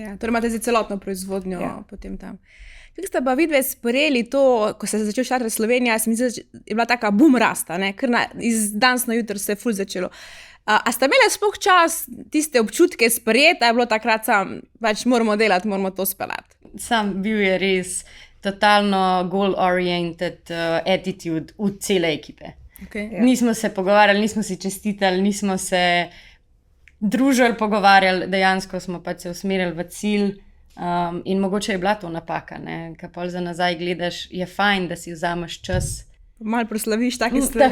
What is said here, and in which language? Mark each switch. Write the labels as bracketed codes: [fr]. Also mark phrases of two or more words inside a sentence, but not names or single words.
[sl] Torej imate zdaj celotno proizvodnjo potem tam. Kako ste pa vidve sprejeli to, ko ste začeli štartati Slovenija, je bila taka boom rasta, ker iz danes na jutro se je ful začelo. A ste imeli sploh čas tiste občutke sprejeti, a je bilo takrat sam, pač moramo delati, moramo to speljati? Sam bil je res totalno [en] goal-oriented attitude [sl] v cele ekipe. Nismo se pogovarjali, nismo si čestitali, nismo se družili, pogovarjali, dejansko smo pač se usmerili v cilj. In mogoče je bila to napaka, ker pol za nazaj gledaš, je fajn, da si vzameš čas. Malo proslaviš take stvari.